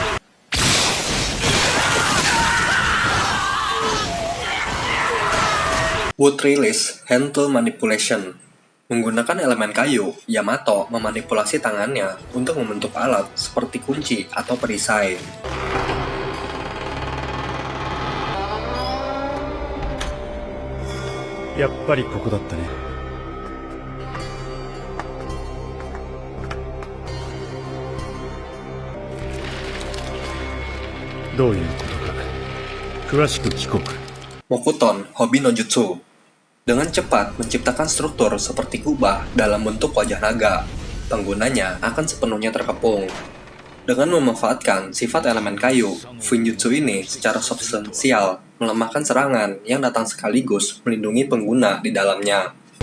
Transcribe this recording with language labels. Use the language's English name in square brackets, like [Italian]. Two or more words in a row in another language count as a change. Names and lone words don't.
[Indonesian] Wood Release Hand Tool Manipulation. Menggunakan elemen kayu, Yamato memanipulasi tangannya untuk membentuk alat seperti kunci atau perisai. [Japanese] やっぱりここだったね。どういうことか詳しく聞こうか。 [Indonesian] Mokuton Hobi no Jutsu. Dengan cepat menciptakan struktur seperti kubah dalam bentuk wajah naga, penggunanya akan sepenuhnya terkepung. Dengan memanfaatkan sifat elemen kayu, Fuinjutsu ini secara substansial melemahkan serangan yang datang sekaligus melindungi pengguna di dalamnya.